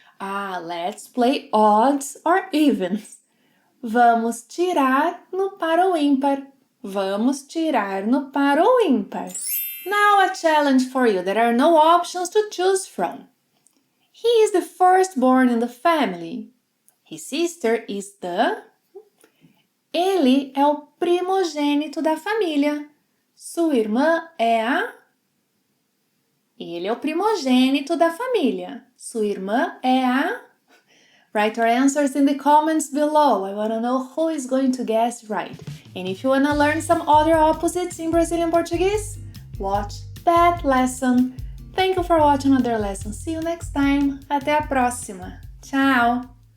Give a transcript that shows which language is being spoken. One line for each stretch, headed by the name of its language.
English: Let's play odds or evens.
Portuguese: Vamos tirar no par ou ímpar. Vamos tirar no par ou ímpar.
English: Now a challenge for you. There are no options to choose from. He is the firstborn in the family. His sister is the...
Portuguese: Ele é o primogênito da família. Sua irmã é a... Ele é o primogênito da família. Sua irmã é a...
English: Write your answers in the comments below. I want to know who is going to guess right. And if you want to learn some other opposites in Brazilian Portuguese, watch that lesson. Thank you for watching another lesson. See you next time.
Portuguese: Até a próxima. Tchau!